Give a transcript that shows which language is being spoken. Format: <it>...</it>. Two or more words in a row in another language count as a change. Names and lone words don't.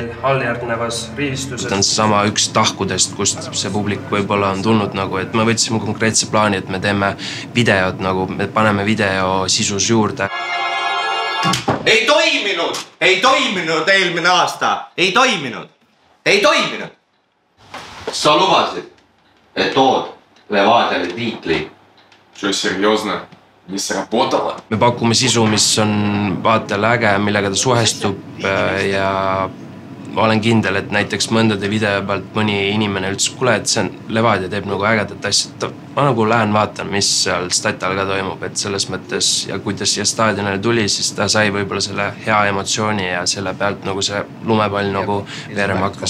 <et>Alljärgnevas rivistuses on seesama üks tahkudest, kust see publik võib-olla on tulnud nagu, et me võtsime konkreetse plaani, et me teeme videod nagu, me paneme video sisus juurde. Ei toiminud eelmine aasta, ei toiminud. Sa lubasid, et tood Levadiale tiitli.</et> <ru>Что, серьезно? Не сработало?</ru> <et>Me pakume sisu, mis on vaatele äge, millega ta suhestub ja ma olen kindel, et näiteks mõndade video pealt mõni inimene ütles, kuule, et see on Levadia teeb nagu ägedat asja. Ma nagu lähen vaatan, mis seal statal ka toimub, et selles mõttes ja kui ta siia staadionile tuli, siis ta sai võib-olla selle hea emotsiooni ja selle pealt nagu see lumepall nagu veerema hakkas.</et>